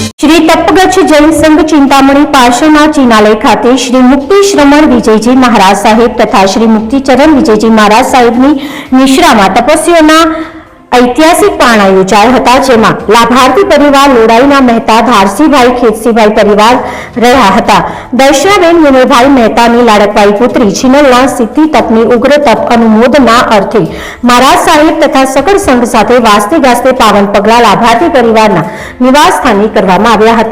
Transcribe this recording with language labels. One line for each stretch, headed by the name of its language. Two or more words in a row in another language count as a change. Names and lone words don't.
Gujarati: શ્રી તપગચ્છ જૈન સંઘ ચિંતામણી પાર્શ્વના ચિનાલય ખાતે શ્રી મુક્તિ શ્રમણ વિજયજી મહારાજ સાહેબ તથા શ્રી મુક્તિચરણ વિજયજી મહારાજ સાહેબની નિશ્રામા તપસ્વીઓના ઐતિહાસિક पारણા યોજાયા હતા, જેમાં લાભાર્થી પરિવાર લોડાઈના મહેતા ધારસીભાઈ ખેતસીભાઈ પરિવાર રહ્યા હતા। દર્શનાબેન વિનયભાઈ મહેતાની લાડકવાઈ પુત્રી છીનલના સિદ્ધિ તપની ઉગ્ર તપ અનુમોદના અર્થે મહારાજ સાહેબ તથા સકળ સંઘ સાથે વાસ્તે ગાસ્તે પાવન પગલા લાભાર્થી પરિવારના નિવાસ સ્થાને કરવામાં આવ્યા હતા।